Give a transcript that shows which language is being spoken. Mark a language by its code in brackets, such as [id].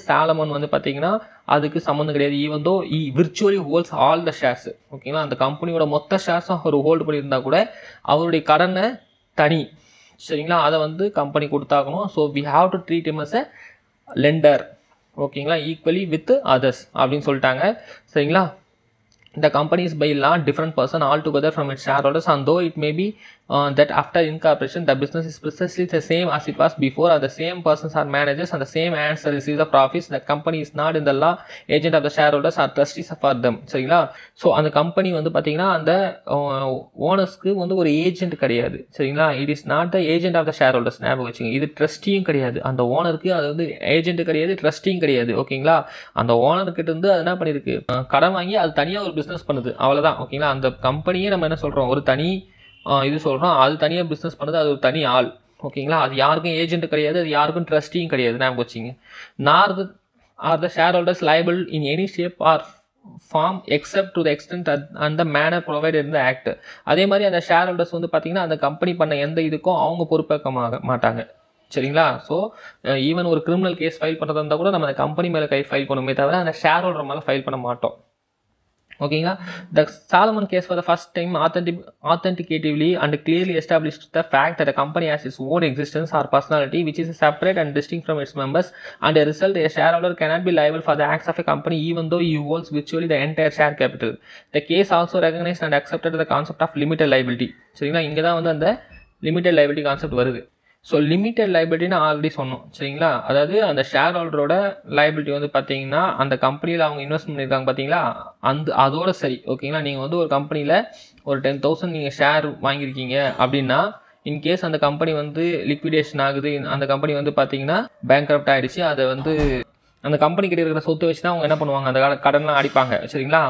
[ta] சாலமன் வந்து பார்த்தீங்கன்னா அதுக்கு சம்மந்தம் கிடையாது. [en] even though virtually holds all the shares, [ta] ஓகேங்களா? அந்த கம்பெனியோட மொத்த ஷேர்ஸும் அவர் ஹோல்டு பண்ணியிருந்தா கூட அவருடைய கடனை தனி, சரிங்களா? அதை வந்து கம்பெனி கொடுத்தாகணும். So [en] we have to treat him as a lender, [ta] ஓகேங்களா, [en] equally with others [ta] அப்படின்னு சொல்லிட்டாங்க, சரிங்களா? [en] The company is by law different person altogether from its shareholders, and though it may be that after incorporation the business is precisely the same as it was before, and the same persons are managers and the same hands receive the profits, the company is not in the law agent of the shareholders or trustees for them, சரிங்களா? [ta] So அந்த company வந்து பார்த்தீங்கன்னா அந்த ஓனர்ஸ்க்கு வந்து ஒரு agent கிடையாது, சரிங்களா? [en] it is not the agent of the share holders, [ta] ஞாபகம் வச்சுங்க. இது ட்ரஸ்டியும் கிடையாது, அந்த ஓனருக்கு அது வந்து ஏஜென்ட் கிடையாது, ட்ரஸ்டியும் கிடையாது, ஓகேங்களா? அந்த ஓனர்கிட்ட இருந்து அது என்ன பண்ணியிருக்கு, கடன் வாங்கி அது தனியாக ஒரு பிஸ்னஸ் பண்ணுது, அவ்வளோதான், ஓகேங்களா? அந்த கம்பெனியே நம்ம என்ன சொல்கிறோம், ஒரு தனி இது சொல்கிறோம், அது தனியாக பிஸ்னஸ் பண்ணுது, அது ஒரு தனி ஆள், ஓகேங்களா? அது யாருக்கும் ஏஜென்ட் கிடையாது, அது யாருக்கும் ட்ரஸ்டியும் கிடையாது, ஞாபகம் வச்சுங்க. [en] Are the share holders liable in any shape or form except to the extent and the manner provided in the act. [ta] அதே மாதிரி அந்த ஷேர் ஹோல்டர்ஸ் வந்து பார்த்தீங்கன்னா அந்த கம்பெனி பண்ண எந்த இதுக்கும் அவங்க பொறுப்பேற்க மாட்டாங்க, சரிங்களா? ஸோ ஈவன் ஒரு கிரிமினல் கேஸ் ஃபைல் பண்ணுறதா இருந்தால் கூட நம்ம அந்த கம்பெனி மேலே ஃபைல் பண்ணுமே தவிர அந்த ஷேர் ஹோல்டர் மேலே ஃபைல் பண்ண மாட்டோம், ஓகேங்களா? [en] The Salomon case for the first time authenticatively and clearly established the fact that a company has its own existence or personality which is separate and distinct from its members, and a result a shareholder cannot be liable for the acts of a company even though he holds virtually the entire share capital. The case also recognized and accepted the concept of limited liability, சரிங்களா? [ta] இங்கே தான் வந்து அந்த limited liability concept வருது. So limited லைபிலிட்டின்னு already சொன்னோம், சரிங்களா? அதாவது அந்த ஷேர் ஹோல்டரோட லைபிலிட்டி வந்து பார்த்தீங்கன்னா அந்த கம்பெனியில் அவங்க இன்வெஸ்ட் பண்ணியிருக்காங்க பார்த்தீங்களா, அதோட சரி, ஓகேங்களா? நீங்கள் வந்து ஒரு கம்பெனியில் ஒரு 10,000 நீங்கள் ஷேர் வாங்கியிருக்கீங்க அப்படின்னா, இன்கேஸ் அந்த கம்பெனி வந்து லிக்விடேஷன் ஆகுது, அந்த கம்பெனி வந்து பார்த்தீங்கன்னா பேங்க்ரப்ட் ஆகிடுச்சு, அதை வந்து அந்த கம்பெனி கிட்ட இருக்கிற சொத்து வச்சு தான் அவங்க என்ன பண்ணுவாங்க, அந்த கடன்லாம் அடிப்பாங்க, சரிங்களா?